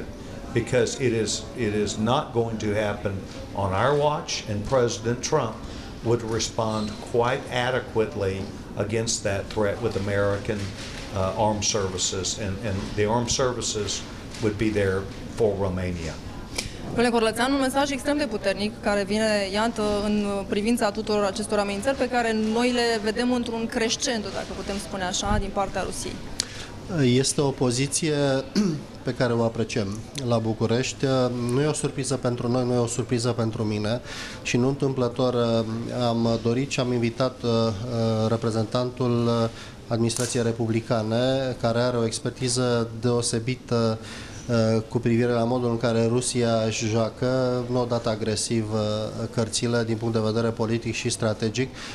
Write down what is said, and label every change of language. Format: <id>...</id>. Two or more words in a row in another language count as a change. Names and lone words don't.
<en>Because it is not going to happen on our watch, and President Trump would respond quite adequately against that threat with American armed services, and the armed services would be there for Romania.</en> <ro>Domnule Corlățean, un mesaj extrem de puternic care vine, iată, în privința tuturor acestor amenințări pe care noi le vedem într-un crescendo, dacă putem spune așa, din partea Rusiei. Este o poziție pe care o apreciem la București. Nu e o surpriză pentru noi, nu e o surpriză pentru mine și nu întâmplător am dorit și am invitat reprezentantul administrației republicane, care are o expertiză deosebită cu privire la modul în care Rusia își joacă, nu odată agresiv, cărțile din punct de vedere politic și strategic.</ro>